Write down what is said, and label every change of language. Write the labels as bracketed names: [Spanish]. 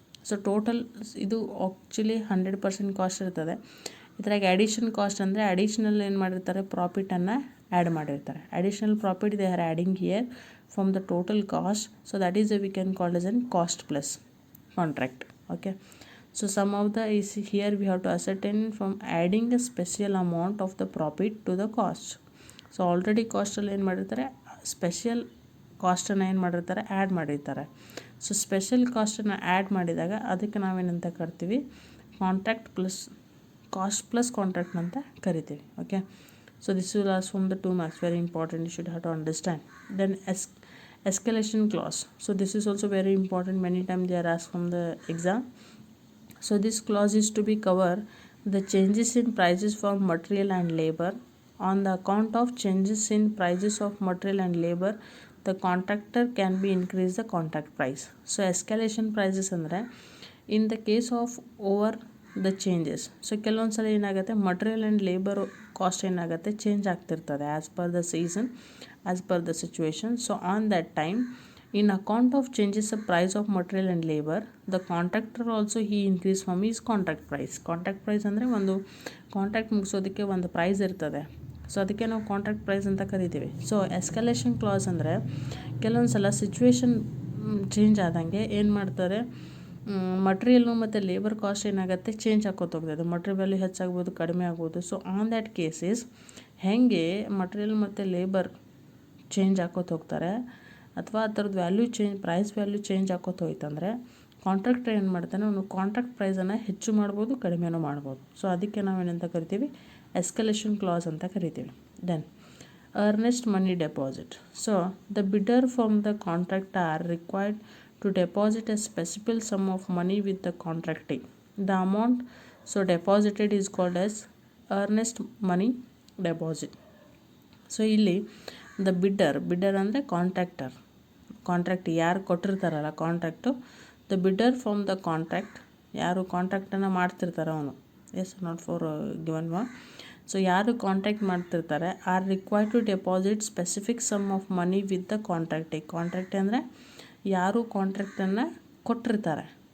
[Kannada] So total ಇದು actually 100% cost ಇರ್ತದೆ. ಇದ್ರಾಗ ಅಡಿಷನ್ ಕಾಸ್ಟ್ ಅಂದರೆ ಅಡಿಷ್ನಲ್ ಏನು ಮಾಡಿರ್ತಾರೆ, ಪ್ರಾಫಿಟನ್ನು ಆ್ಯಡ್ ಮಾಡಿರ್ತಾರೆ. [English] Additional profit they are adding here from the total cost. So that is we can called as an cost plus contract. Okay, so some of the is here we have to ascertain from adding a special amount of the profit to the cost. So already cost [Kannada] ಅಲ್ಲಿ ಏನು ಮಾಡಿರ್ತಾರೆ, special ಕಾಸ್ಟನ್ನು ಏನು ಮಾಡಿರ್ತಾರೆ, add ಮಾಡಿರ್ತಾರೆ. So special ಕಾಸ್ಟನ್ನು add ಮಾಡಿದಾಗ ಅದಕ್ಕೆ ನಾವೇನಂತ ಕರಿತೀವಿ, contract plus cost plus contract ಅಂತ ಕರಿತೀವಿ. [English] Okay, so this will as from the 2 marks, very important, you should have to understand. Then escalation clause. So this is also very important, many times they are asked from the exam. So this clause is to be cover the changes in prices for material and labor. On the account of changes in prices of material and labor, the contractor can be increase the contract price. So escalation prices ಅಂದರೆ in the case of over the changes. [Kannada] So ಕೆಲವೊಂದು ಸಲ ಏನಾಗುತ್ತೆ, material and labour cost ಏನಾಗುತ್ತೆ, change ಆಗ್ತಿರ್ತದೆ [English] As per the season, as per the situation. So on that time, in account of changes the price of material and labor, the contractor also he increase from his contract price. [Kannada] Contract price ಅಂದರೆ ಒಂದು contract ಮುಗಿಸೋದಕ್ಕೆ ಒಂದು price ಇರ್ತದೆ, so ಅದಕ್ಕೆ ನಾವು contract price ಅಂತ ಕರಿತೀವಿ. So escalation class ಅಂದರೆ ಕೆಲವೊಂದು ಸಲ ಸಿಚುವೇಶನ್ ಚೇಂಜ್ ಆದಂಗೆ ಏನು ಮಾಡ್ತಾರೆ, ಮಟೀರಿಯಲ್ಲು ಮತ್ತು ಲೇಬರ್ ಕಾಸ್ಟ್ ಏನಾಗುತ್ತೆ, ಚೇಂಜ್ ಆಗೋತ ಹೋಗ್ತದೆ. ಮಟೀರಿಯಲ್ ವ್ಯಾಲ್ಯೂ ಹೆಚ್ಚಾಗ್ಬೋದು, ಕಡಿಮೆ ಆಗ್ಬೋದು. [English] so on that cases [Kannada] ಹೇಗೆ ಮಟೀರಿಯಲ್ ಮತ್ತು ಲೇಬರ್ ಚೇಂಜ್ ಹಾಕೋತ ಹೋಗ್ತಾರೆ ಅಥವಾ ಅದರದ್ದು value change, price value change ಹಾಕೋತ ಹೋಯ್ತಂದರೆ contractor ಏನು ಮಾಡ್ತಾನೆ, ಅವನು ಕಾಂಟ್ರಾಕ್ಟ್ ಪ್ರೈಸನ್ನು ಹೆಚ್ಚು ಮಾಡ್ಬೋದು, ಕಡಿಮೆನೂ ಮಾಡ್ಬೋದು. ಸೊ ಅದಕ್ಕೆ ನಾವೇನಂತ ಕರಿತೀವಿ, ಎಸ್ಕಲೇಷನ್ ಕ್ಲಾಸ್ ಅಂತ ಕರಿತೀವಿ. [English] Then earnest money deposit. So the bidder from the contract are required to deposit a specific sum of money with the contracting. The amount so deposited is called as earnest money deposit. [Kannada] So ಇಲ್ಲಿ the bidder ಅಂದರೆ contract ಯಾರು ಕೊಟ್ಟಿರ್ತಾರಲ್ಲ contract, [English] the bidder from the contract, [Kannada] ಯಾರು ಕಾಂಟ್ರಾಕ್ಟನ್ನು ಮಾಡ್ತಿರ್ತಾರೆ ಅವನು, [English] Is not for given one. So [Kannada] ಯಾರು contract ಮಾಡ್ತಿರ್ತಾರೆ [English] are required to deposit specific sum of money with the contract [Kannada] ಅಂದರೆ ಯಾರು ಕಾಂಟ್ರಾಕ್ಟನ್ನು ಕೊಟ್ಟಿರ್ತಾರೆ.